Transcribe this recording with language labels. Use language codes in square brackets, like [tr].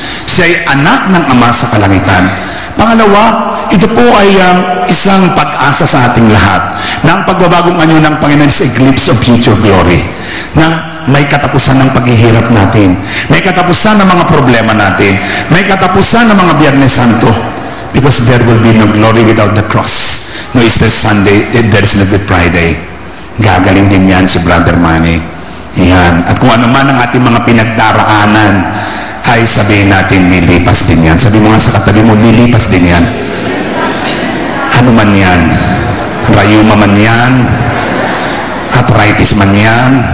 [tl] Siya'y anak ng Ama sa kalangitan. Pangalawa, ito po ay isang pag-asa sa ating lahat na ang pagbabagong anyo ng Panginoon [en] is a glimpse of future glory. [tl] Na may katapusan ng paghihirap natin. May katapusan ng mga problema natin. May katapusan ng mga Biyernes Santo. [en] Because there will be no glory without the cross. No Easter Sunday, there is no Good Friday. [tl] Gagaling din yan si Brother Manny. Yan. At kung ano man ang ating mga pinagdaraanan, ay sabihin natin, nilipas din yan. Sabi mo nga sa katabi mo, nilipas din yan. Ano man yan? Rayuma man yan? Arthritis man yan?